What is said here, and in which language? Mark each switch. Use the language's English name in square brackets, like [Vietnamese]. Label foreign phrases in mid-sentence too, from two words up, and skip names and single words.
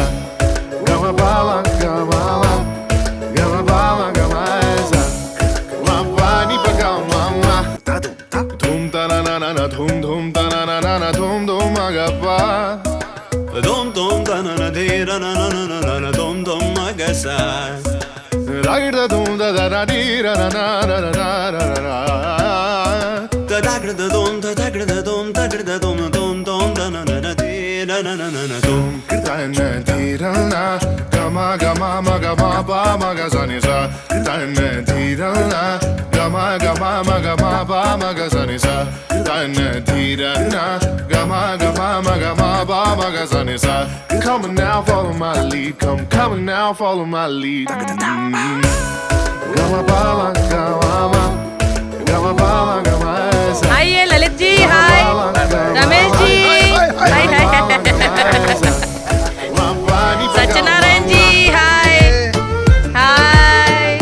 [English] Gama bala, gama, gama bala, gama esa. Mapani pa gama, dhum ta na na na na, dhum ta na na na na, dhum magapa. Dhum ta na na de na na na na na, dhum magasa. Da dum da da da di da na na na na na na. Da da da dum da da da dum da da dum dum dum da na na na di na na na na na dum. Da na di da na gama gama ma gama ba ma ga sa ni sa. Da na di da na gama gama ma gama ba ma ga sa ni sa. Da na di da na gama gama ma gama ba ma ga sa ni sa. Come on now, follow my lead. Come on now, follow my lead. Gama bala, gama, gama bala, gama esa. [Hindi] हाय ललित जी, हाय रमेश जी, हाय सत्यनारायण जी, हाय हाय.